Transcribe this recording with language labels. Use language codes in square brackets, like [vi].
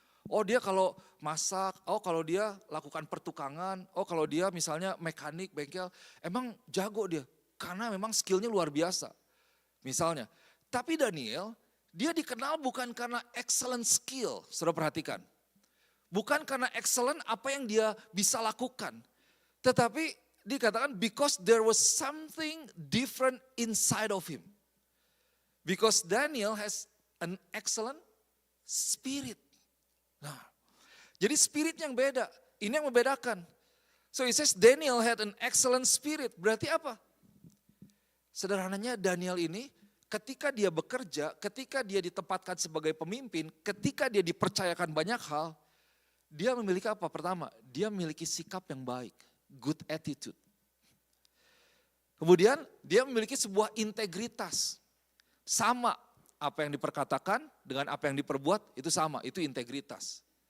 [id] Oh dia kalau masak, oh kalau dia lakukan pertukangan, oh kalau dia misalnya mekanik, bengkel, emang jago dia. Karena memang skillnya luar biasa. Misalnya, tapi Daniel, dia dikenal bukan karena excellent skill, saudara perhatikan. Bukan karena excellent apa yang dia bisa lakukan. Tetapi dikatakan [en] because there was something different inside of him. Because Daniel has an excellent spirit. [id] Nah, jadi spirit yang beda. Ini yang membedakan. [en] So it says Daniel had an excellent spirit. [id] Berarti apa? Sederhananya Daniel ini ketika dia bekerja, ketika dia ditempatkan sebagai pemimpin, ketika dia dipercayakan banyak hal, dia memiliki apa? Pertama, dia memiliki sikap yang baik, [en] good attitude. [id] Kemudian dia memiliki sebuah integritas. Sama apa yang diperkatakan dengan apa yang diperbuat itu sama, itu integritas.